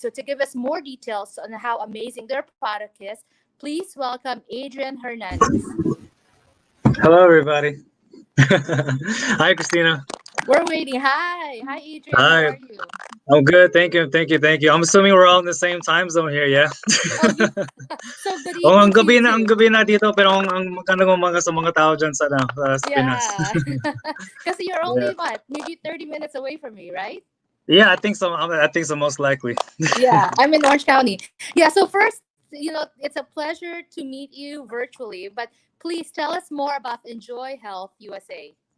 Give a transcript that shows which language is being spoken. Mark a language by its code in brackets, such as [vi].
[en] So to give us more details on how amazing their product is, please welcome Adrian Hernandez. Hello, everybody. Hi, Christina. We're waiting. Hi, Adrian. Hi. How are you? I'm good. Thank you. I'm assuming we're all in the same time zone here, yeah? So good [tl] Oh, ang [en] evening to you [tl] gabi na dito, pero ang magandang umaga sa mga tao dyan sa Pinas. [en] Yeah. Because you're only, maybe 30 minutes away from me, right? Yeah, I think so. I think so, most likely. Yeah, I'm in Orange County. Yeah, so first, it's a pleasure to meet you virtually, but please tell us more about Enjoy Health USA.